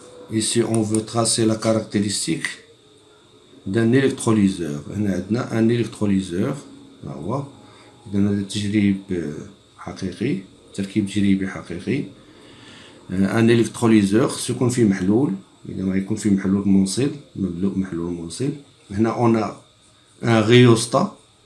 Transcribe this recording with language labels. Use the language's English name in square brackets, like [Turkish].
[French] ici on veut tracer la caractéristique d'un électrolyseur. [Arabic] هنا عندنا ان électrolyseur، ها هو. إذا هذا تجريب حقيقي، تركيب تجريبي حقيقي. ان électrolyseur خصو يكون فيه محلول، إذا ما يكون فيه محلول منصل، مملوء محلول منصل. [French] هنا on a un rhéostat.